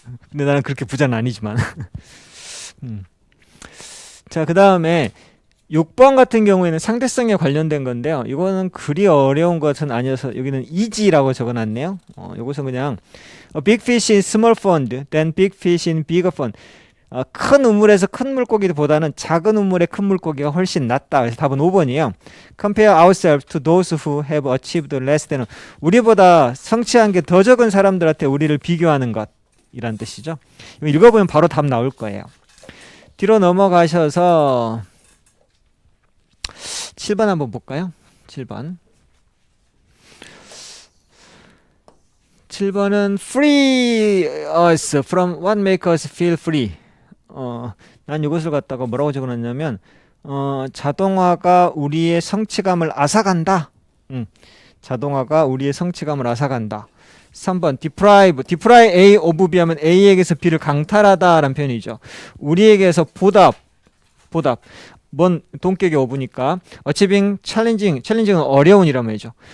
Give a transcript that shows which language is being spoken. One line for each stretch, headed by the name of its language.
Korean: 근데 나는 그렇게 부자는 아니지만. 자, 그 다음에 6번 같은 경우에는 상대성에 관련된 건데요. 이거는 그리 어려운 것은 아니어서 여기는 easy라고 적어놨네요. 이것은 그냥
English: A big fish in small pond than big fish in bigger pond.
Korean: 큰 우물에서 큰 물고기보다는 작은 우물의 큰 물고기가 훨씬 낫다. 그래서 답은 5번이에요.
English: Compare ourselves to those who have achieved less than.
Korean: 우리보다 성취한 게 더 적은 사람들한테 우리를 비교하는 것. 이란 뜻이죠. 읽어보면 바로 답 나올 거예요. 뒤로 넘어가셔서 7번 한번 볼까요? 7번.
English: 7번은 free us from what make us feel free.
Korean: 난 이것을 갖다가 뭐라고 적어놨냐면 자동화가 우리의 성취감을 앗아간다. 자동화가 우리의 성취감을 앗아간다. 3번
English: deprive A of B
Korean: 하면 A에게서 B를 강탈하다 라는 표현이죠. 우리에게서 보답 뭔 동격이 오브니까 achieving, challenging은 어려운이란 말이죠.